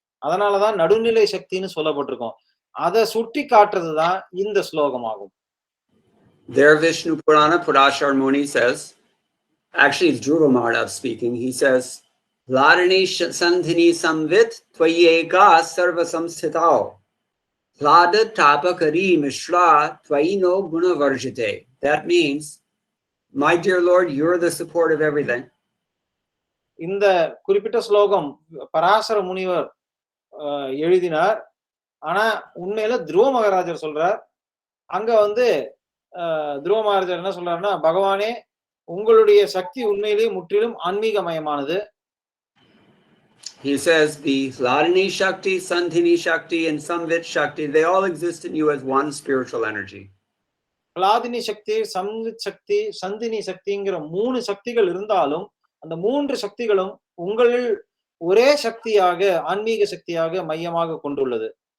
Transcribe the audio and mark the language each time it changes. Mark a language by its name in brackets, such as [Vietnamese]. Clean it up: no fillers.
[Tamil] அதனாலதான் நடுநிலை சக்தின்னு சொல்லப்பட்டிருக்கோம். அதை சுட்டி காட்டுறதுதான் இந்த ஸ்லோகமாகும். [English] There Vishnu Purana, Purashar Muni says, actually it's Dhruva Maharaj speaking, he says, [Sanskrit] Ladani Sandhini Samvit Tvayeka Sarva Samsthitao Lada Tapakari Mishra Tvaino Guna Varjite. [English] That means, my dear Lord, you're the support of everything. [Tamil] இந்த குறிப்பிட்ட ஸ்லோகம் பராசர முனிவர் எழுதினார். ஆனா உண்மையில துருவ மகாராஜர் சொல்றார். அங்க துருவ மகாராஜர் என்ன சொல்றாருன்னா, பகவானே உங்களுடைய சக்தி உண்மையிலேயே முற்றிலும் ஆன்மீகமயமானது. [English] He says the Hladini Shakti, Sandhini Shakti, and Samvit Shakti, they all exist in you as one spiritual energy. [Tamil] ஹலாதினி சக்தி, சம்வித் சக்தி, சந்தினி சக்திங்கிற 3 சக்திகள் இருந்தாலும் அந்த 3 சக்திகளும் உங்களில் ஒரே சக்தியாக, ஆன்மீக சக்தியாக மையமாக கொண்டுள்ளது.